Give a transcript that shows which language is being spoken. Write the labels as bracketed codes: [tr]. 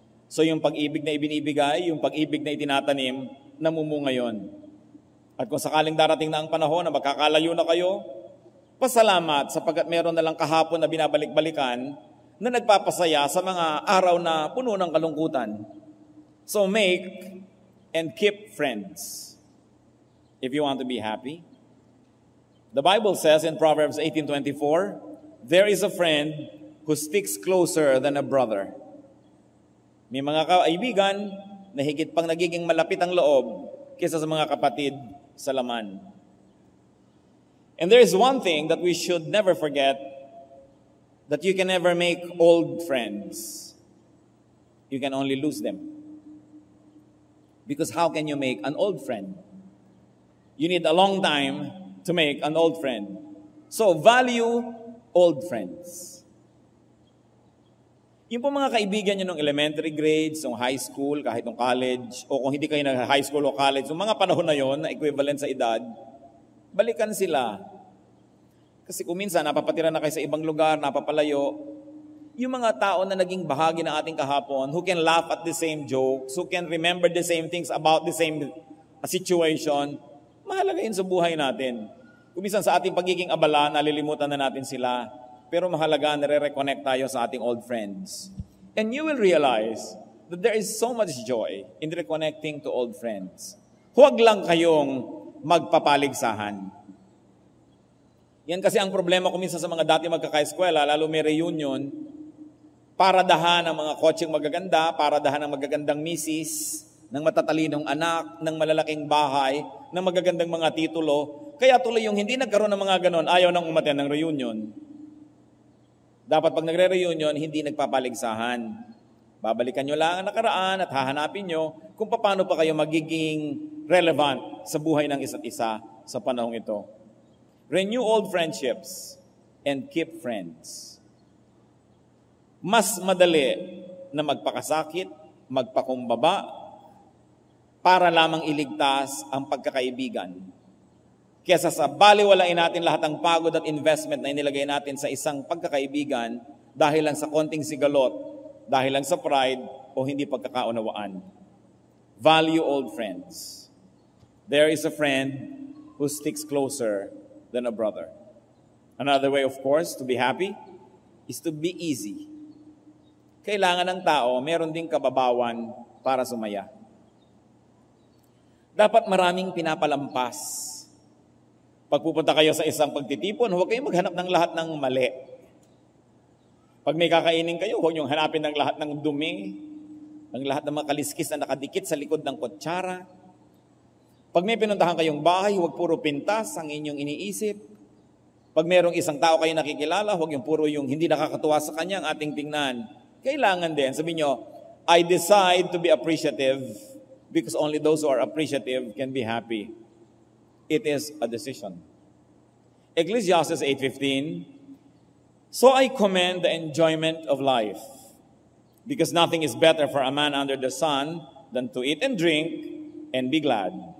[tl] So yung pag-ibig na ibinibigay, yung pag-ibig na itinatanim, namumunga yon. At kung sakaling darating na ang panahon na magkakalayo na kayo, pasalamat sapagkat meron na lang kahapon na binabalik-balikan na nagpapasaya sa mga araw na puno ng kalungkutan. [en] So make and keep friends if you want to be happy. The Bible says in Proverbs 18:24, there is a friend who sticks closer than a brother. [tl] May mga kaibigan na higit pang nagiging malapit ang loob kaysa sa mga kapatid sa laman. [en] And there is one thing that we should never forget, that you can never make old friends. You can only lose them. Because how can you make an old friend? You need a long time to make an old friend. So, value old friends. [tl] Yung po mga kaibigan nyo ng elementary grades, ng high school, kahit ng college, o kung hindi kayo na high school o college, yung mga panahon na yon na equivalent sa edad, balikan sila. Kasi kung minsan, napapatira na kayo sa ibang lugar, napapalayo, yung mga tao na naging bahagi ng ating kahapon, [en] who can laugh at the same jokes, who can remember the same things about the same situation, [tl] mahalaga yun sa buhay natin. Kung minsan sa ating pagiging abala, nalilimutan na natin sila. Pero mahalaga, nare-reconnect tayo sa ating old friends. [en] And you will realize that there is so much joy in reconnecting to old friends. [tl] Huwag lang kayong magpapaligsahan. Yan kasi ang problema ko minsan sa mga dati magkaka-eskwela, lalo may reunion, paradahan ng mga kotseng magaganda, paradahan ng magagandang misis, ng matatalinong anak, ng malalaking bahay, ng magagandang mga titulo. Kaya tuloy yung hindi nagkaroon ng mga ganon, ayaw nang umattend ng reunion. Dapat pag nagre-reunion, hindi nagpapaligsahan. Babalikan nyo lang ang nakaraan at hahanapin nyo kung paano pa kayo magiging relevant sa buhay ng isa't isa sa panahong ito. [en] Renew old friendships and keep friends. [tl] Mas madali na magpakasakit, magpakumbaba, para lamang iligtas ang pagkakaibigan. Kesa sa baliwalain natin lahat ng pagod at investment na inilagay natin sa isang pagkakaibigan dahil lang sa konting sigalot, dahil lang sa pride o hindi pagkakaunawaan. [en] Value old friends. There is a friend who sticks closer than a brother. Another way, of course, to be happy is to be easy. [tl] Kailangan ng tao, meron ding kababawan para sumaya. Dapat maraming pinapalampas. Pag pupunta kayo sa isang pagtitipon, huwag kayong maghanap ng lahat ng mali. Pag may kakainin kayo, huwag niyong hanapin ng lahat ng dumi, ng lahat ng mga kaliskis na nakadikit sa likod ng kutsara. Pag may pinuntahan kayong bahay, huwag puro pintas ang inyong iniisip. Pag mayroong isang tao kayo nakikilala, huwag yung puro yung hindi nakakatuwa sa kanya ang ating tingnan. Kailangan din, sabihin nyo, [en] I decide to be appreciative because only those who are appreciative can be happy. It is a decision. Ecclesiastes 8:15, so I commend the enjoyment of life, because nothing is better for a man under the sun than to eat and drink and be glad.